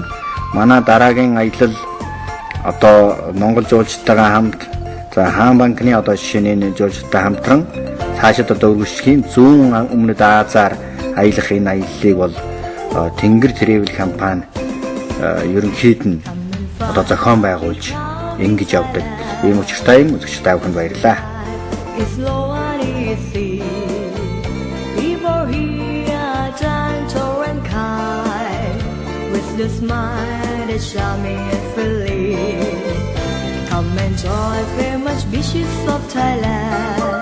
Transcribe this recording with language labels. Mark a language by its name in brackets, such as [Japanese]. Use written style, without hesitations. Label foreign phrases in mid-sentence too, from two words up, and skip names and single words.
[Mongolian] Манай дараагийн аялал одоо Монгол жуулчдтайгаа хамт Хаан банкны одоо жишээ нь жуулчдтай хамтран цаашид одоо үргэлжлэхийн зүүн өмнөд Азаар аялах энэ аяллыг бол Тэнгэр Travel компани ерөнхийд нь одоо зохион байгуулж ингэж явдаг. Ийм учиртай үзэгч та бүхэнд баярлалаа. [English] It's slow and easy. People here are gentle and kind, with the smile that charming and friendly. Come enjoy famous beaches of Thailand.